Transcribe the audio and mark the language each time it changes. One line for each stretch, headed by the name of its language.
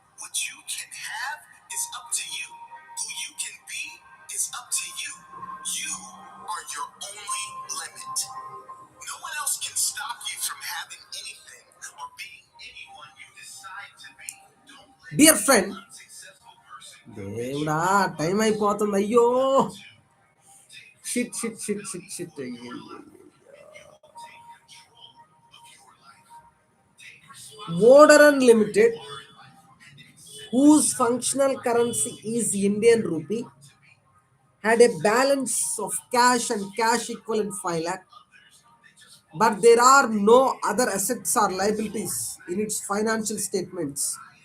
English: What you can have is up to you. Who you can be is up to you. You are your only limit. No one else can stop you from having anything or being anyone you decide to be. Don't let dear friend, an unsuccessful person
Telugu: దేవుడా time అయిపోతుంది, అయ్యో
English: shit shit shit shit shit
Telugu: అయ్యో.
English: Modern Limited, whose functional currency is Indian rupee, had a balance of cash and cash equivalent 5 lakh, but there are no other assets or liabilities in its financial statements.